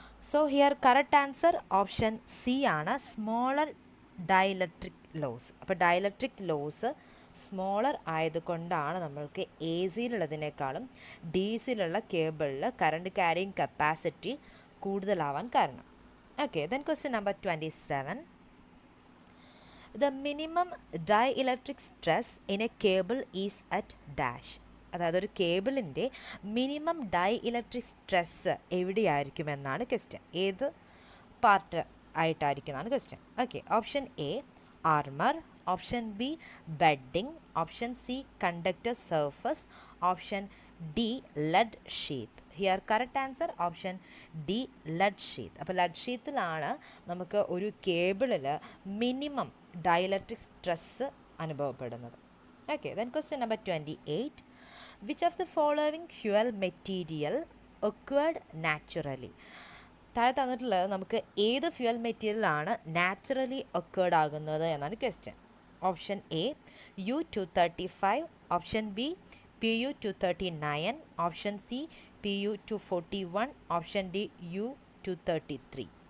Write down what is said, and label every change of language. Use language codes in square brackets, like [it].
[en] So here correct answer option C ആണ്, smaller dielectric loss. [ml] അപ്പോൾ dielectric loss smaller ആയതുകൊണ്ടാണ് നമ്മൾക്ക് A സിയിലുള്ളതിനേക്കാളും D സിയിലുള്ള കേബിളിൽ current carrying capacity കൂടുതലാവാൻ കാരണം. [en] Okay, then question number 27. The minimum dielectric stress in a cable is at dash. [ml] അതായത് ഒരു കേബിളിൻ്റെ minimum dielectric stress എവിടെയായിരിക്കുമെന്നാണ് question. ഏത് part ആയിട്ടായിരിക്കുന്നതാണ് question. [en] Okay, option A, armour. Option B, bedding. Option C, conductor surface. Option D, lead sheath. Here correct answer option D, lead sheath. [ml] അപ്പോൾ lead ഷീത്തിലാണ് നമുക്ക് ഒരു കേബിളിൽ minimum dielectric stress അനുഭവപ്പെടുന്നത്. [en] Okay, then question number 28. Which of the following fuel material occurred naturally? [ml] താഴെ തന്നിട്ടുള്ളത് നമുക്ക് ഏത് fuel മെറ്റീരിയലാണ് naturally occurred ആകുന്നത് എന്നാണ് question. [en] Option A, U-235. Option B, Pu-239. Option C, Pu-241. Option D, U-233.